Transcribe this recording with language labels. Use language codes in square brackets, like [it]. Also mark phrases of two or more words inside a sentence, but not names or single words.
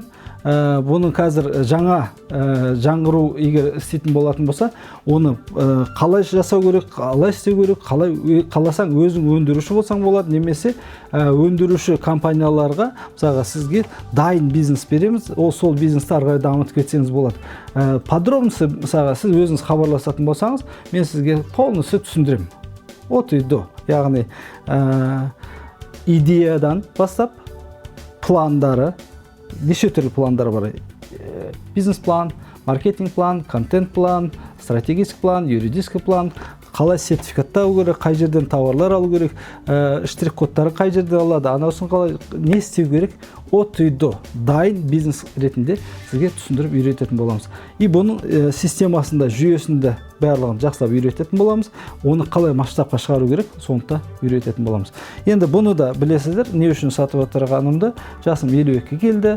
[kk] Бұның қазір жаңғыру егер істейтін болатын болса, оны қалай жасау керек, қалай істеу керек, қаласаң өзің өндіруші болсаң болады, немесе өндіруші компанияларға мысалға сізге дайын бизнес береміз, сол бизнесті ары қарай дамытып кетсеңіз болады. Подробности мысалға сіз өзіңіз хабарласатын болсаңыз, мен сізге полностью түсіндіремін. [ru] От и до. [kk] Яғни идеядан бастап пландары, неше түрлі пландар бар. Бизнес-план, маркетинг-план, контент-план, [ru] стратегический план, юридический план, [kk] қалай сертификаттау керек, қай жерден тауарлар алу керек, штрих-кодтары қай жерден алады, анасын қалай не істеу керек, [ru] от и до [kk] дайын бизнес ретінде сізге түсіндіріп үйрететін боламыз. И бұның системасында, жүйесінде барлығын жақсылап үйрететін боламыз. Оны қалай масштабқа шығару керек, сондықтан үйрететін боламыз. Енді бұны да білесіздер, не үшін сатып отырғанымды, жасым 52-ге келді.